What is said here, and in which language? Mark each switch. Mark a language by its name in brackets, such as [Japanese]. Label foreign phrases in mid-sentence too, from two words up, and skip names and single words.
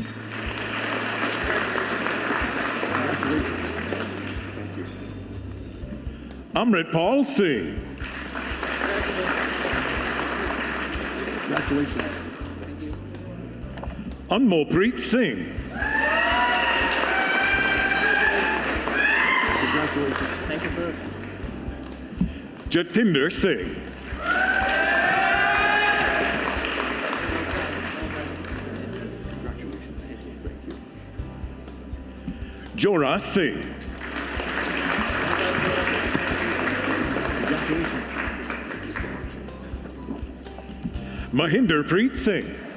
[English] Amritpal Singh. Congratulations. Anmolpreet Singh. Congratulations. Thank you, sir. Jatinder Singh. Jora Singh. Mahinderpreet Singh.